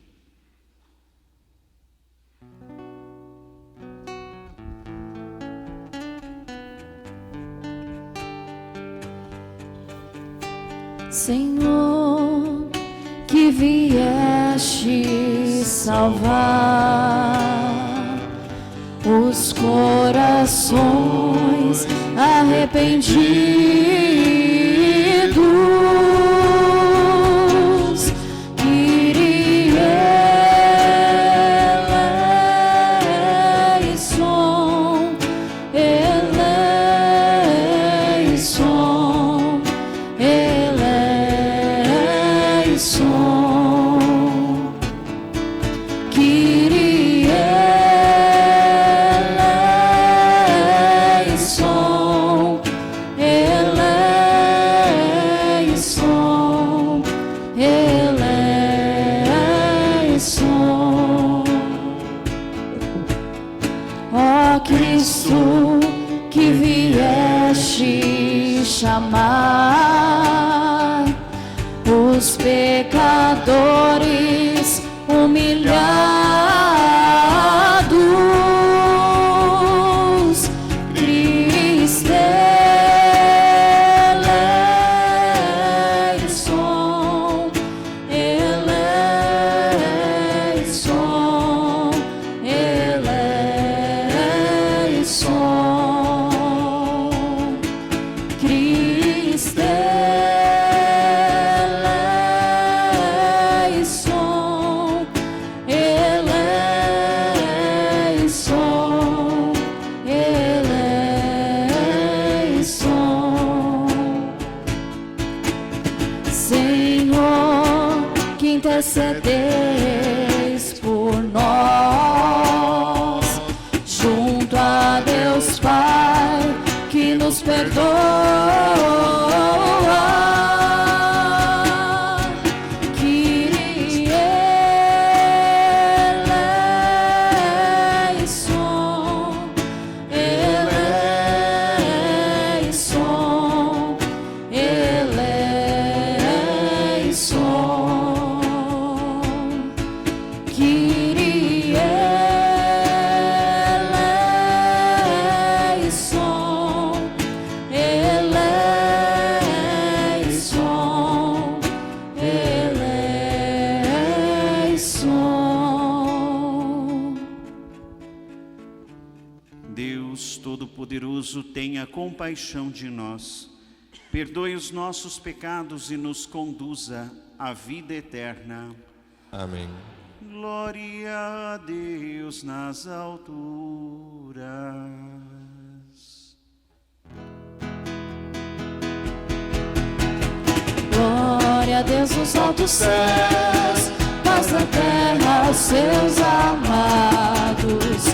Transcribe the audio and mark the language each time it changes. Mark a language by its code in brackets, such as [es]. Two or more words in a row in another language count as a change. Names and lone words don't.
[pt] Senhor, que vieste salvar os corações arrependidos, [el] Κύριε ἐλέησον, ἐλέησον, ἐλέησον, Κύριε ἐλέησον, ἐλέησον, ἐλέησον. [pt] Ó Cristo, que vieste chamar os pecadores humilhados, Cristo [el] eleison, ἐλέησον, ἐλέησον, Χριστέ ἐλέησον, ἐλέησον, ἐλέησον. [pt] Senhor, que intercedeis por nós, junto a Deus Pai, que nos perdoa, [el] Kyrie eleison, ἐλέησον, ἐλέησον, Κύριε ἐλέησον, ἐλέησον, ἐλέησον. [pt] Deus Todo-Poderoso, tenha compaixão de nós, perdoe os nossos pecados e nos conduza à vida eterna. Amém. Glória a Deus nas alturas. Glória a Deus nos altos céus, paz na terra aos seus amados.